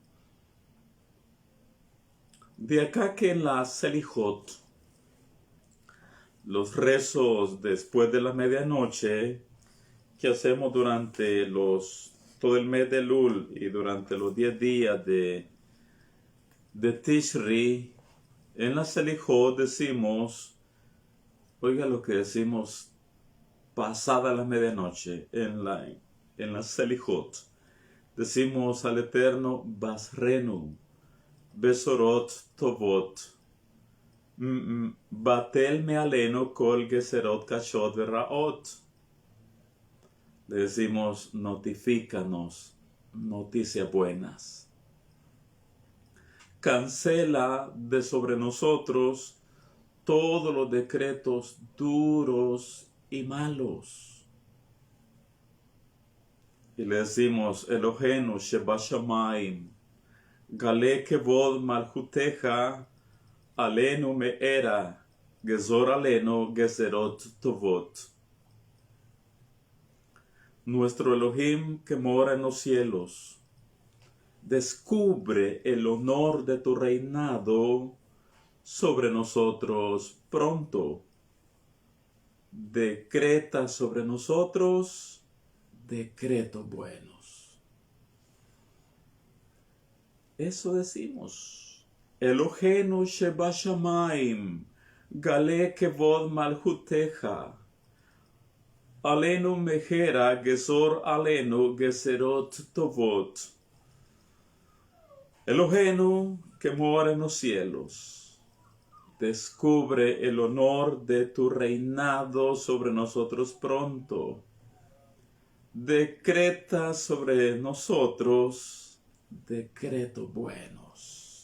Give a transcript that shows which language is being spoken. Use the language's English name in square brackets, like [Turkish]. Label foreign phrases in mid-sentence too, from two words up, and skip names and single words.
[Spanish] De acá que en la Selijot, los rezos después de la medianoche que hacemos durante todo el mes de Elul y durante los 10 días de Tishri, en la Selijot decimos, oiga lo que decimos pasada la medianoche, en la Selijot, decimos al Eterno, [Hebrew] בשרנו, בשורות טובות, בטל מעלינו כל גזרות קשות ורעות. [Spanish] Le decimos, notifícanos noticias buenas. Cancela de sobre nosotros todos los decretos duros y malos. Y le decimos, [Hebrew] אלהינו שבשמים, גלה כבוד מלכותך, עלינו מהרה, גזור עלינו גזרות טובות. [Spanish] Nuestro Elohim que mora en los cielos, descubre el honor de tu reinado sobre nosotros pronto. Decreta sobre nosotros decretos buenos. Eso decimos. [Hebrew] אלהינו שבשמים, גלה כבוד מלכותך, עלינו מהרה גזור עלינו גזרות טובות. [Spanish] Eloheinu que mora en los cielos, descubre el honor de tu reinado sobre nosotros pronto. Decreta sobre nosotros decretos buenos.